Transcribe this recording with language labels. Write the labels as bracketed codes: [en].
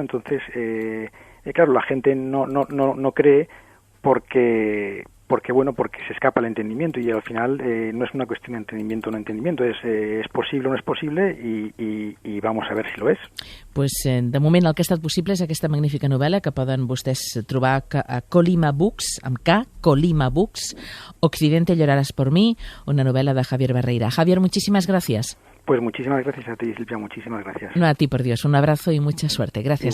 [es] Entonces, claro, la gente no cree porque se escapa el entendimiento y al final no es una cuestión de entendimiento o no entendimiento, [ca] es possible o no és possible i [es] vamos a ver si lo és. [ca] Pues de moment el que ha estat possible és aquesta magnífica novel·la que poden vostès trobar a Colima Books, amb K, Colima Books, Occidente llorarás por mí, [es] una novela de [ca] Javier Barreira. [es] Javier, muchísimas gracias. Pues muchísimas gracias a ti, Silvia, muchísimas gracias. No, a ti, por Dios, un abrazo y mucha suerte. Gracias,